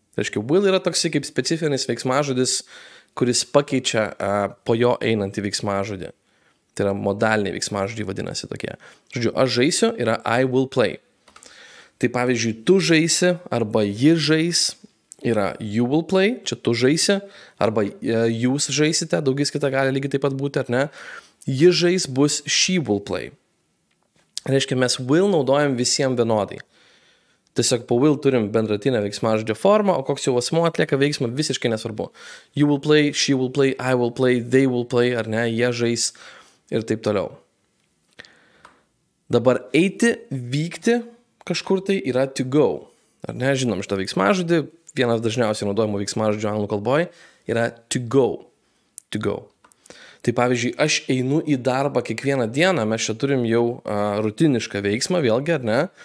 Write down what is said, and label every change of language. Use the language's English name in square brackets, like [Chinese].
[Lithuanian] Tai reiškia, will yra toksai kaip specifinis veiksmažodis, kuris pakeičia po jo einantį veiksmažodį. Tai yra modaliniai veiksmažodžiai vadinasi tokie. Žodžiu, aš žaisiu yra [English] I will play. [Lithuanian] Tai pavyzdžiui, tu žaisi arba ji žais yra [English] you will play, [Lithuanian] čia tu žaisi, arba jūs žaisite, daugiskaita gali lygiai taip pat būti, ar ne? Ji žais bus [English] she will play. [Lithuanian] Reiškia, mes will naudojam visiems vienodai. Tiesiog po will turim bendratinę veiksmažodžio formą, o koks jau asmuo atlieka veiksmą visiškai nesvarbu. [English] You will play, she will play, I will play, they will play, [Lithuanian] ar ne? Jie žais ir taip toliau. Dabar eiti, vykti kažkur tai yra [English] to go. [Lithuanian] Ar ne, žinom šitą veiksmažodį, vienas dažniausiai naudojimo veiksmažodžio anglų kalboje yra [English] to go. To go. [Lithuanian] Tai pavyzdžiui, aš einu į darbą kiekvieną dieną, mes čia turim jau rutinišką veiksmą, vėlgi, ar ne?